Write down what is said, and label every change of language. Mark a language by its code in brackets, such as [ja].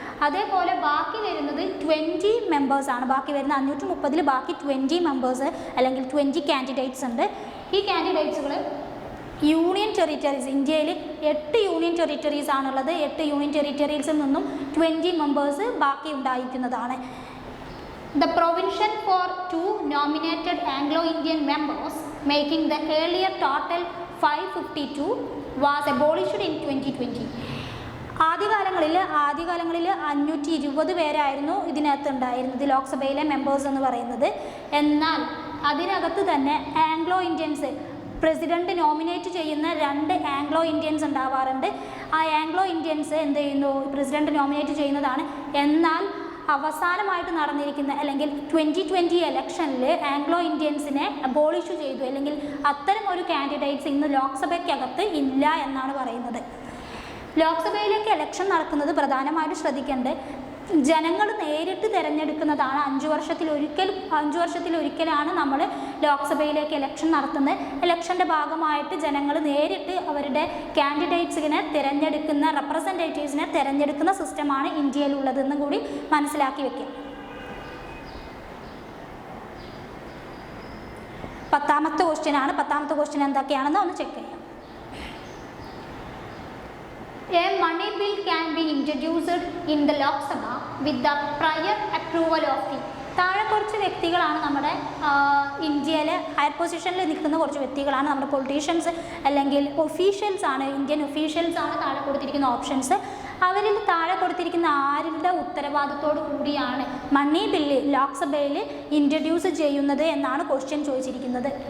[ml] അതേപോലെ ബാക്കി വരുന്നത് 20 മെമ്പേഴ്സാണ്. ബാക്കി വരുന്ന 530 ബാക്കി 20 മെമ്പേഴ്സ് അല്ലെങ്കിൽ 20 കാൻഡിഡേറ്റ്സ് ഉണ്ട്. ഈ കാൻഡിഡേറ്റ്സുകൾ യൂണിയൻ ടെറിറ്ററീസ്, ഇന്ത്യയിൽ 8 യൂണിയൻ ടെറിറ്ററീസ് ആണുള്ളത്. 8 യൂണിയൻ ടെറിറ്ററീസിൽ നിന്നും 20 മെമ്പേഴ്സ് ബാക്കി ഉണ്ടായിരിക്കുന്നതാണ്. [en] The provision for 2 nominated Anglo-Indian members, making the earlier total 552, was abolished in 2020. [ml] ആദ്യകാലങ്ങളിൽ 520 പേരായിരുന്നു ഇതിനകത്ത് ഉണ്ടായിരുന്നത്, ലോക്സഭയിലെ മെമ്പേഴ്സ് എന്ന് പറയുന്നത്. എന്നാൽ അതിനകത്ത് തന്നെ ആംഗ്ലോ ഇന്ത്യൻസ്, പ്രസിഡന്റ് നോമിനേറ്റ് ചെയ്യുന്ന 2 ആംഗ്ലോ ഇന്ത്യൻസ് ഉണ്ടാവാറുണ്ട്. ആ ആംഗ്ലോ ഇന്ത്യൻസ് എന്ത് ചെയ്യുന്നു, പ്രസിഡന്റ് നോമിനേറ്റ് ചെയ്യുന്നതാണ്. എന്നാൽ അവസാനമായിട്ട് നടന്നിരിക്കുന്ന അല്ലെങ്കിൽ 2020 ഇലക്ഷനിൽ ആംഗ്ലോ ഇന്ത്യൻസിനെ അബോളിഷ് ചെയ്തു, അല്ലെങ്കിൽ അത്തരം ഒരു കാൻഡിഡേറ്റ്സ് ഇന്ന് ലോക്സഭയ്ക്കകത്ത് ഇല്ല എന്നാണ് പറയുന്നത്. ലോക്സഭയിലേക്ക് ഇലക്ഷൻ നടക്കുന്നത് പ്രധാനമായിട്ടും ശ്രദ്ധിക്കേണ്ടത് ജനങ്ങൾ നേരിട്ട് തിരഞ്ഞെടുക്കുന്നതാണ്. 5 വർഷത്തിലൊരിക്കലാണ് നമ്മൾ ലോക്സഭയിലേക്ക് ഇലക്ഷൻ നടത്തുന്നത്. ഇലക്ഷൻ്റെ ഭാഗമായിട്ട് ജനങ്ങൾ നേരിട്ട് അവരുടെ കാൻഡിഡേറ്റ്സിനെ തിരഞ്ഞെടുക്കുന്ന, റെപ്രസെൻറ്റേറ്റീവ്സിനെ തിരഞ്ഞെടുക്കുന്ന സിസ്റ്റമാണ് ഇന്ത്യയിലുള്ളതെന്നും കൂടി മനസ്സിലാക്കി വെക്കുക. 10ാമത്തെ ക്വസ്റ്റ്യൻ ആണ്. 10ാമത്തെ ക്വസ്റ്റ്യൻ എന്തൊക്കെയാണെന്ന് ഒന്ന് ചെക്ക് ചെയ്യാം. [en] A money bill can be introduced in the Lok Sabha with the prior approval of the. [ml] താഴെ കുറച്ച് വ്യക്തികളാണ് നമ്മുടെ ഇന്ത്യയിലെ ഹയർ പൊസിഷനിൽ നിൽക്കുന്ന കുറച്ച് വ്യക്തികളാണ് നമ്മുടെ പൊളിറ്റീഷ്യൻസ് അല്ലെങ്കിൽ ഒഫീഷ്യൽസ് ആണ്, ഇന്ത്യൻ ഒഫീഷ്യൽസ് ആണ് താഴെ കൊടുത്തിരിക്കുന്ന ഓപ്ഷൻസ്. അവരിൽ താഴെ കൊടുത്തിരിക്കുന്ന ആരുടെ ഉത്തരവാദിത്തോടു കൂടിയാണ് മണി ബില്ല് ലോക്സഭയിൽ ഇൻട്രൊഡ്യൂസ് ചെയ്യുന്നത് എന്നാണ് ക്വസ്റ്റ്യൻ ചോദിച്ചിരിക്കുന്നത്.